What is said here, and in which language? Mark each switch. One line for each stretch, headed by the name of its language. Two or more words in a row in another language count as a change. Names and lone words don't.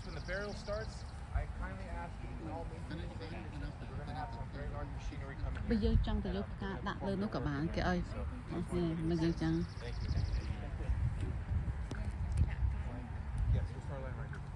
English: When the burial starts, I kindly ask you to all maintain the peace. We're going to have some very large machinery coming here.
Khmer: បើយើងចង់ទៅយកផ្កាដាក់លើនោះក៏បានគេឲ្យមកយើងចង់
English: Yes, we'll start line right here.